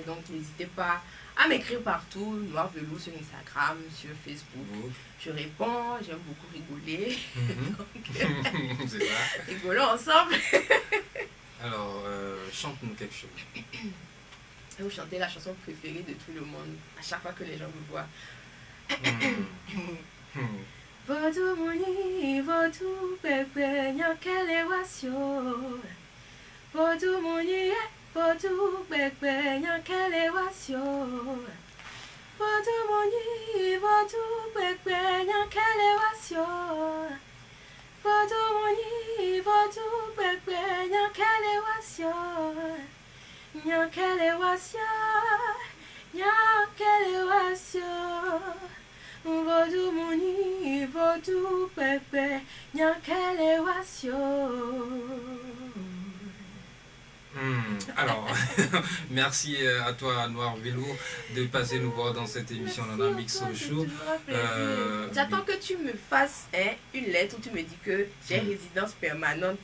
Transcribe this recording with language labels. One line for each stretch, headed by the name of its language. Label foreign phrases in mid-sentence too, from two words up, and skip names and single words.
French: Donc, n'hésitez pas à m'écrire partout, Noir Vélo sur Instagram, sur Facebook. Je réponds, j'aime beaucoup rigoler. Donc, c'est ça. Rigolons ensemble. Alors, chante-nous quelque chose. Vous chantez la chanson préférée de tout le monde à chaque fois que les gens me voient. Vodou mouni, vodou bébé, nyankele wasyo. Vodou mouni, vodou bébé, nyankele wasyo. Vodou mouni, vodou bébé, nyankele wasyo. Vodou mouni, vodou bébé, nyankele wasyo. Nyankele wasyo, nyankele wasyo. Vodou mouni, vodou bébé, nyankele wasyo. Alors, merci à toi, Noir Vélo, de passer nous voir dans cette émission dans Mixo Show. J'attends que tu me fasses une lettre où tu me dis que j'ai résidence permanente.